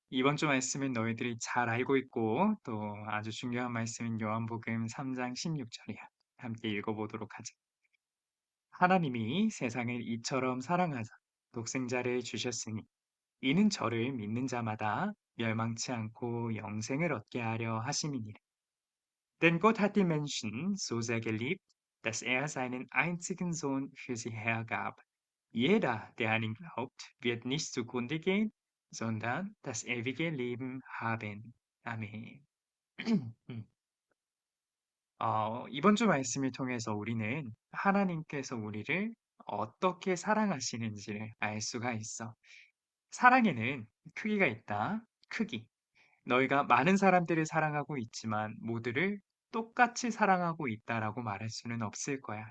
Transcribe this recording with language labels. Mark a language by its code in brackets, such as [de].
[ko] 이번 주 말씀은 너희들이 잘 알고 있고 또 아주 중요한 말씀인 요한복음 3장 16절이야. 함께 읽어보도록 하자. 하나님이 세상을 이처럼 사랑하사 독생자를 주셨으니 이는 저를 믿는 자마다 멸망치 않고 영생을 얻게 하려 하심이니라. [de] Denn Gott hat die Menschen so sehr geliebt, dass er seinen einzigen Sohn für sie hergab. Jeder, der an ihn glaubt, wird nicht zugrunde gehen, sondern das ewige Leben haben. [ko] 아멘. 이번 주 말씀을 통해서 우리는 하나님께서 우리를 어떻게 사랑하시는지를 알 수가 있어. 사랑에는 크기가 있다. 크기. 너희가 많은 사람들을 사랑하고 있지만 모두를 똑같이 사랑하고 있다라고 말할 수는 없을 거야.